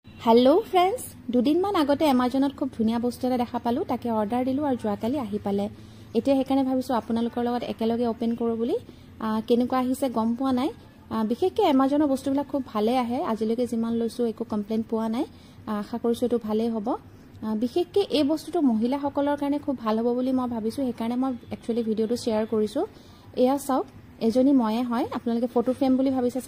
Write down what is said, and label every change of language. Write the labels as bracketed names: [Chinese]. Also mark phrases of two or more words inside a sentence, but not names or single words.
[English] Hello friends [Assamese] দুদিনমান আগতে এমাজনত খুব ধুনীয়া বস্তু এটা দেখা পালো তাকে অৰ্ডাৰ দিলো আৰু যোৱাকালি আহি পালে এতিয়া হেকানে ভাবিছো আপোনালোকৰ লগত একেলগে ওপেন কৰো বুলি কেনেকুৱা আহিছে গম পোৱা নাই বিশেষকৈ এমাজনৰ বস্তুবিলাক খুব ভালে আহে আজিলৈকে যিমান লৈছো একো কমপ্লেইন পোৱা নাই আশা কৰিছো এটো ভালে হ'ব বিশেষকৈ এই বস্তুটো মহিলাসকলৰ কাৰণে খুব ভাল হ'ব বুলি মই ভাবিছো হেকানে মই একচুয়ালি ভিডিওটো শেয়াৰ কৰিছো এয়া চাওক এজনী ময়ে হয় আপোনালোকে [English] photo frame [Assamese] বুলি ভাবিছে চাগে